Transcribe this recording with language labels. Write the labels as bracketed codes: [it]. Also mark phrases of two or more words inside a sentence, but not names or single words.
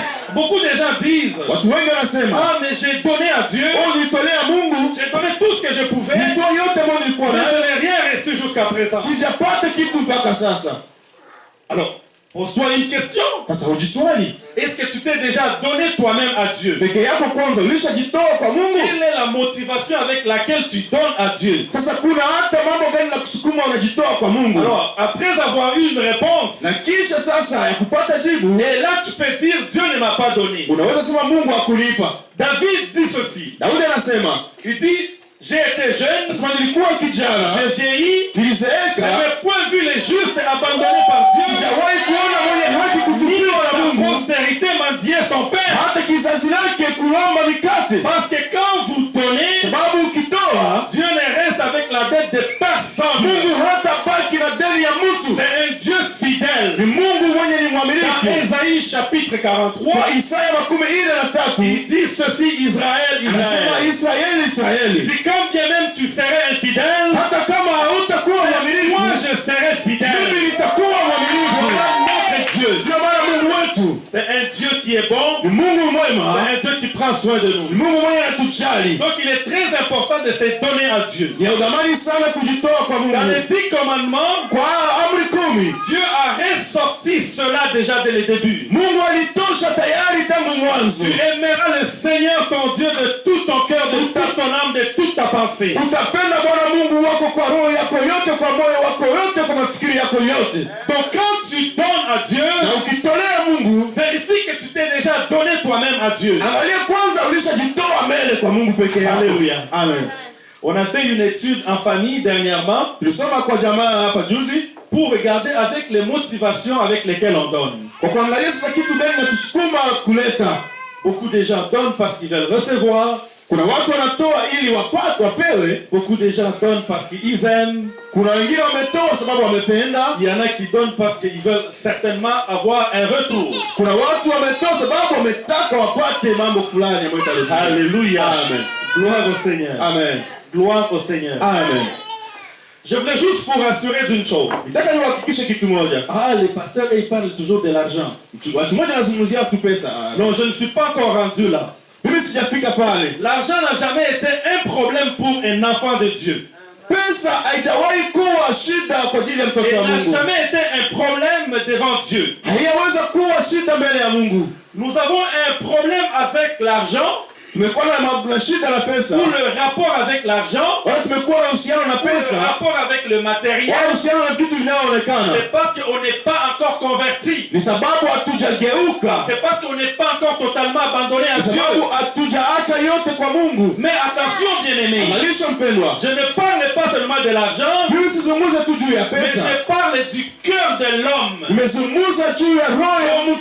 [fr] Beaucoup de gens disent, ah mais j'ai donné à Dieu, j'ai donné tout ce que je pouvais, mais je n'ai rien reçu jusqu'à présent. Alors Pose-toi une question. [sw] Sasa hujiswali, [fr] Est-ce que tu t'es déjà donné toi-même à Dieu? [sw] peke yako kwanza ulishajitoa kwa Mungu? [fr] Quelle est la motivation avec laquelle tu donnes à Dieu? [sw] Sasa kuna hata mambo gani na kusukuma unajitoa kwa Mungu? [fr] Alors, après avoir eu une réponse, [sw] Na kisha sasa ya kupata jibu, [fr] et là tu peux dire Dieu ne m'a pas donné. [sw] unaweza sema Mungu hakulipa. [fr] David dit ceci. [sw] Daudi anasema, [fr] Il dit, j'ai été jeune, [sw] anasema nilikuwa kijana, [fr] j'ai vieilli, je [sw] nilizeeka, [fr] n'ai point vu les justes abandonnés par Dieu, [sw] sijawahi kuona mwenye haki ni kutupiwa na sa Mungu, [fr] postérité mendier son père. [sw] hata kizazi lake kulomba mikate. [fr] Parce que quand vous donnez, [sw] Sababu ukitoa, [fr] Dieu ne reste avec la dette de personne. [sw] Mungu hata baki na deni ya mtu. [fr] C'est un Dieu fidèle. [sw] Ni Mungu mwenye ni [fr] Dans [sw] mwaminifu. [fr] Ésaïe chapitre 43, [sw] Kwa Isaya 43 [fr] il dit ceci, Israël, [sw] anasema, [fr] Israël. [sw] Israeli, Israeli, [fr] Il dit quand bien même tu serais infidèle, [sw] hata kama hautakuwa [fr] moi [sw] mwaminifu, [fr] je serai fidèle. [sw] mimi nitakuwa mwaminifu. [fr] Voilà notre Dieu. [sw] Ndio maana Mungu wetu [fr] C'est un Dieu qui est bon. [sw] ni Mungu [fr] C'est [sw] mwema, [fr] un Dieu qui prend soin de [sw] ni [fr] nous. [sw] Mungu mwenye anatujali. [fr] Donc il est très important de se donner à Dieu. [sw] Ni ya udhamani sana kujitoa kwa [fr] Dans les [sw] Mungu. [fr] 10 commandements, [sw] Kwa amri 10, [fr] Dieu a ressorti cela déjà dès le début. [sw] Mungu alitosha tayari tangu mwanzo. [fr] Tu aimeras le Seigneur ton Dieu de tout ton cœur, de toute ton âme, de toute ta pensée. [sw] Utapenda Bwana Mungu wako kwa roho yako yote, kwa moyo wako yote, kwa mafikiri yako yote. [fr] Donc quand tu donnes à Dieu, [sw] Na ukitolea Mungu, [fr] vérifie que tu t'es déjà donné toi-même à Dieu. [sw] angalia kwanza ulishajitoa mbele kwa Mungu peke yako. [fr] Alléluia. Amen. On a fait une étude en famille dernièrement [sw] Tulisoma kwa jamaa hapa juzi [fr] pour regarder avec les motivations avec lesquelles on donne. [sw] kwa kuangalia sasa kitu gani natusukuma kuleta. [fr] Beaucoup de gens donnent parce qu'ils veulent recevoir. [sw] Kuna watu wanatoa ili wapate, wapewe. [fr] Beaucoup de gens donnent parce qu'ils aiment. [sw] Kuna wengine wametoa sababu wamependa. [fr] Il y en a qui donnent parce qu'ils veulent certainement avoir un retour. [sw] Kuna watu wametoa sababu wametaka wapate mambo fulani ambayo italeta. [fr] Alléluia. Amen. Gloire au Seigneur. Amen. Gloire au Seigneur. Amen. Je voulais juste vous rassurer d'une chose. [sw] Nataka niwahakikishe kitu moja. [fr] Ah, les pasteurs, ils parlent toujours de l'argent. [sw] Watu moja nazungumzia tu pesa. [fr] Non, je ne suis pas encore rendu là. [sw] Mimi sijafika pale. [fr] L'argent n'a jamais été un problème pour un enfant de Dieu. [sw] Pesa haijawahi kuwa shida kwa ajili ya mtoto [fr] Il [sw] wa [fr] n'a [sw] Mungu. [fr] jamais été un problème devant Dieu. [sw] Haiyaweza kuwa shida mbele ya Mungu. [fr] Nous avons un problème avec l'argent, [sw] Tumekuwa na shida na pesa. [fr] ou le rapport avec l'argent, [sw] Wala tumekuwa na uhusiano na [fr] ou le [sw] pesa. [fr] rapport avec le matériel. [sw] Wala uhusiano na vitu vinavyoonekana. [fr] C'est parce qu'on n'est pas encore converti. [sw] Ni sababu hatujageuka. [fr] C'est parce qu'on n'est pas encore totalement abandonné à [sw] Ni [fr] Dieu. [sw] sababu hatujaacha yote kwa Mungu. [fr] Mais attention, bien-aimés, [sw] Angalisha mpendwa. [fr] je ne parle pas seulement de l'argent, [sw] Mimi sizungumza tu juu ya [fr] mais [sw] pesa. [fr] je parle du cœur de l'homme. [sw] Nimezungumza juu ya roho ya mtu.